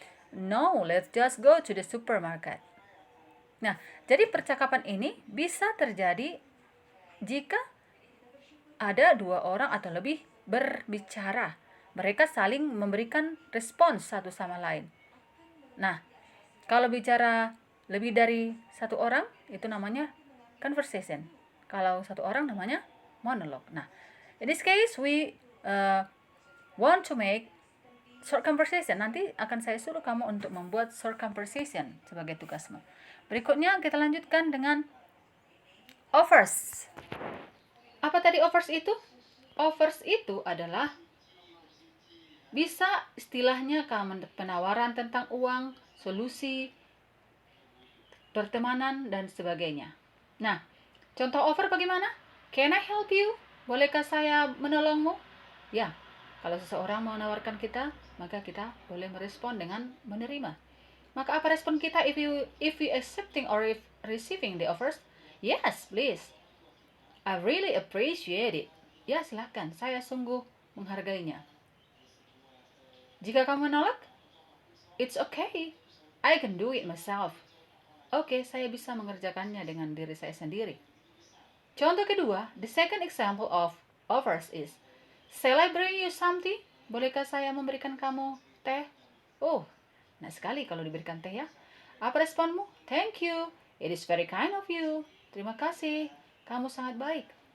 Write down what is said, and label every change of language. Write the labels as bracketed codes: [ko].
[en] No, let's just go to the supermarket. [id] Nah, jadi percakapan ini bisa terjadi jika ada dua orang atau lebih berbicara. Mereka saling memberikan respons satu sama lain. Nah, kalau bicara lebih dari satu orang, itu namanya conversation. Kalau satu orang namanya monolog. [en] Nah, in this case, we want to make short conversation. [id] Nanti akan saya suruh kamu untuk membuat short conversation sebagai tugasmu. Berikutnya kita lanjutkan dengan offers. Apa tadi offers itu? Offers itu adalah bisa istilahnya penawaran tentang uang, solusi, pertemanan, dan sebagainya. Nah, contoh offer bagaimana? [en] Can I help you? [id] Bolehkah saya menolongmu? Ya, kalau seseorang mau menawarkan kita, maka kita boleh merespon dengan menerima. Maka apa respon kita [en] if you accepting or if receiving the offers? Yes, please. I really appreciate it. [id] Ya, silahkan. Saya sungguh menghargainya. Jika kamu menolak, [en] it's okay. I can do it myself. [id] Oke, saya bisa mengerjakannya dengan diri saya sendiri. Contoh kedua, [en] the second example of offers is, shall I bring you something? [id] Bolehkah saya memberikan kamu teh? Oh, enak sekali kalau diberikan teh ya. Apa responmu? [en] Thank you. It is very kind of you. [id] Terima kasih. Kamu sangat baik.